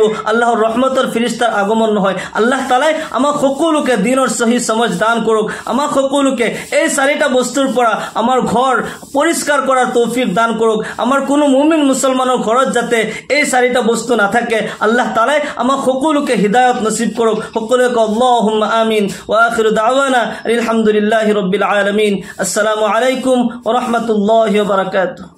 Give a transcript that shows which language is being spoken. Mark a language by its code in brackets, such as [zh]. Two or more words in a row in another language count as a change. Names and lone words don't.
[as] আল্লাহৰ ৰহমতৰ ফিৰিস্তাৰ আগমন নহয়। আল্লাহ তাআলাই আমাক সকলোকে দিনৰ সহি সমজ দান কৰক। আমাক সকলোকে এই 4টা বস্তুৰ পৰা আমাৰ ঘৰ পৰিষ্কাৰ কৰাৰ তৌফিক দান কৰক। আমাৰ কোনো মুমিন মুছলমানৰ ঘৰত যাতে এই 4টা বস্তু নাথাকে, আল্লাহ তাআলাই আমাক সকলোকে হিদায়াত নসিব কৰক। সকলোকে [ar] اللهم آمين. وآخر دعوانا الحمد لله رب العالمين. السلام عليكم ورحمة الله وبركاته.